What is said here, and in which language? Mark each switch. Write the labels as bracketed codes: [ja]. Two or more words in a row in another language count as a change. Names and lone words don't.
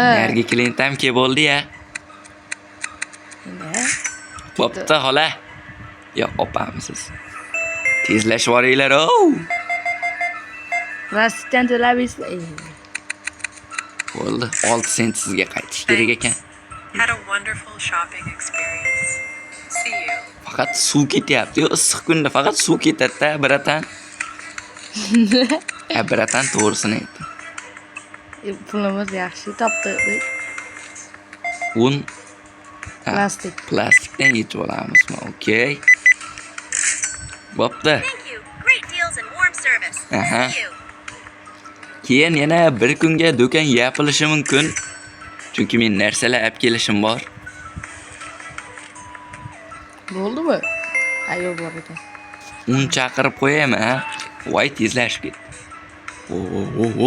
[uz] Nargi klientam kelib oldi-ya. Bo'pti, xola. Yo'q, opamisiz. Tezlashib boringlar. Rastdan to'laysizlar. Bo'ldi, 6 sent sizga qaytish kerak ekan. [en] Had a wonderful shopping experience. See you. [uz] Faqat suv ketyapti. Issiq kunda faqat suv ketadi-da, biratan. Biratan to'g'risini aytdim. Pulimiz yaxshi topdik. Un Plastik. plastikdan yechib olamizmi? Okey. Bo'pti. [en] Thank you. Great deals and warm service. Uh-huh. See you. [uz] Keyin yana bir kunga do'kon yopilishi mumkin. Chunki men narsalar olib kelishim bor. Bo'ldimi? Ayo bor ekan. Un chaqirib qo'yaymi, ha? Voy, tezlashib ketdi. O.